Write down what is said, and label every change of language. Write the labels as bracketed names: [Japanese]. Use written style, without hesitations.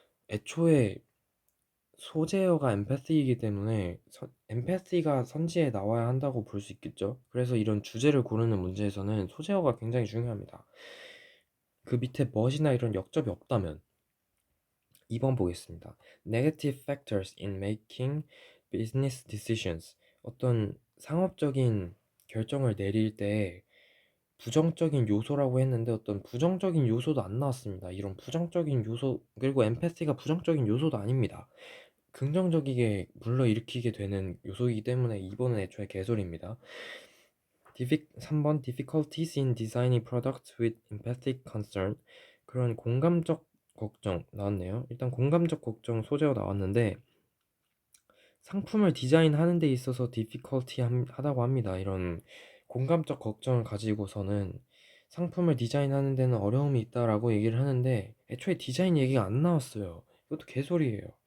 [Korean] 애초에 소재어가 엠패시이기 때문에 엠패시가 선지에 나와야 한다고 볼 수 있겠죠. 그래서 이런 주제를 고르는 문제에서는 소재어가 굉장히 중요합니다. 그 밑에 멋이나 이런 역접이 없다면. 2번 보겠습니다. [English] Negative factors in making business decisions. [Korean] 어떤 상업적인 결정을 내릴 때 부정적인 요소라고 했는데 어떤 부정적인 요소도 안 나왔습니다. 이런 부정적인 요소, 그리고 엠패시가 부정적인 요소도 아닙니다. 긍정적이게 불러일으키게 되는 요소이기 때문에 2번은 애초에 개소리입니다. 3번 [English] Difficulties in designing products with empathic concern. [Korean] 그런 공감적 걱정 나왔네요. 일단 공감적 걱정 소재가 나왔는데, 상품을 디자인하는 데 있어서 difficulty 하다고 합니다. 이런 공감적 걱정을 가지고서는 상품을 디자인하는 데는 어려움이 있다라고 얘기를 하는데, 애초에 디자인 얘기가 안 나왔어요. 이것도 개소리예요.